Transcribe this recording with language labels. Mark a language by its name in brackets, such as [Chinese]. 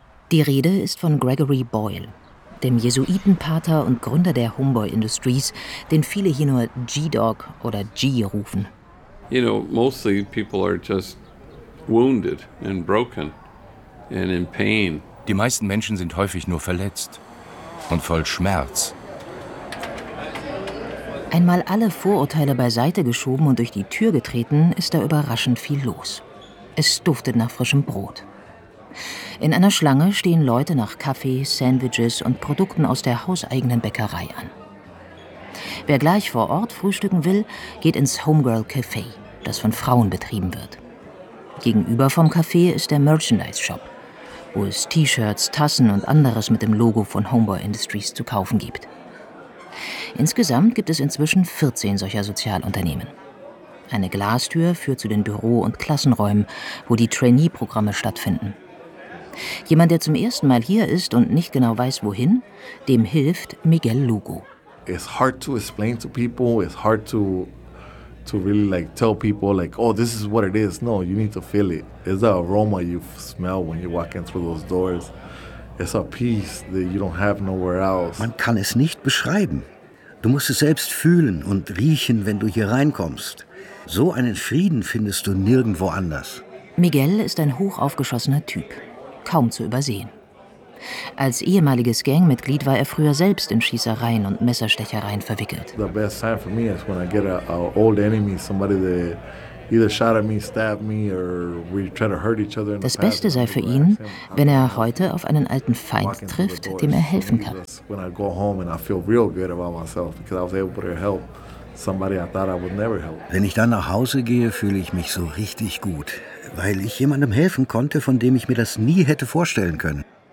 [German] Die Rede ist von Gregory Boyle, dem Jesuitenpater und Gründer der Homeboy Industries, den viele hier nur G-Dog oder G rufen. [English] You know, mostly people are just wounded and broken and in pain. [German] Die meisten Menschen sind häufig nur verletzt und voll Schmerz. Einmal alle Vorurteile beiseite geschoben und durch die Tür getreten, ist da überraschend viel los. Es duftet nach frischem Brot. In einer Schlange stehen Leute nach Kaffee, Sandwiches und Produkten aus der hauseigenen Bäckerei an. Wer gleich vor Ort frühstücken will, geht ins Homegirl Café, das von Frauen betrieben wird. Gegenüber vom Café ist der Merchandise Shop, wo es T-Shirts, Tassen und anderes mit dem Logo von Homeboy Industries zu kaufen gibt. Insgesamt gibt es inzwischen 14 solcher Sozialunternehmen. Eine Glastür führt zu den Büro- und Klassenräumen, wo die Trainee-Programme stattfinden. Jemand, der zum ersten Mal hier ist und nicht genau weiß, wohin, dem hilft Miguel Lugo. [English] It's hard to explain to people. It's hard to really like tell people like, oh, this is what it is. No, you need to feel it. It's the aroma you smell when you walk in through those doors. It's a peace that you don't have nowhere else. [German] Man kann es nicht beschreiben. Du musst es selbst fühlen und riechen, wenn du hier reinkommst. So einen Frieden findest du nirgendwo anders. Miguel ist ein hochaufgeschossener Typ. Kaum zu übersehen. Als ehemaliges Gangmitglied war er früher selbst in Schießereien und Messerstechereien verwickelt. [English] The best time for me is when I get an old enemy, somebody that either shot at me, stabbed me, or we try to hurt each other. [German] Das Beste sei für ihn, wenn er heute auf einen alten Feind trifft, dem er helfen kann. [English] When I go home and I feel real good about myself because I was able to help somebody I thought I would never help. [German] Wenn ich dann nach Hause gehe, fühle ich mich so richtig gut, weil ich jemandem helfen konnte, von dem ich mir das nie hätte vorstellen können.